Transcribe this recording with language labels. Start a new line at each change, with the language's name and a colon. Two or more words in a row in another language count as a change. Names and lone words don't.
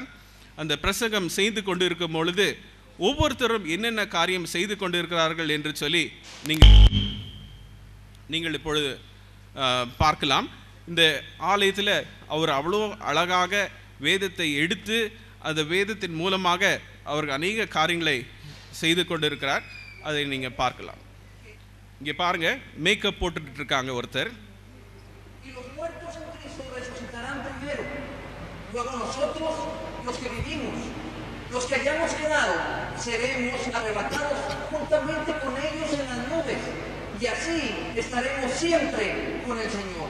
Tamil: அந்த பிரசங்கம் செய்து கொண்டிருக்கும் பொழுது ஒவ்வொருத்தரும் என்னென்ன காரியம் செய்து கொண்டிருக்கிறார்கள் என்று சொல்லி நீங்கள் இப்பொழுது பார்க்கலாம். இந்த ஆலயத்தில் அவர் அவ்வளோ அழகாக வேதத்தை எடுத்து அந்த வேதத்தின் மூலமாக அவர் அநேக காரியங்களை செய்து கொண்டிருக்கிறார். அதை நீங்கள் பார்க்கலாம். இங்கே பாருங்க, மேக்கப் போட்டுட்டு இருக்காங்க ஒருத்தர்.
Spanish: Los que hayamos quedado seremos arrebatados juntamente con ellos en las nubes y así estaremos siempre con el Señor.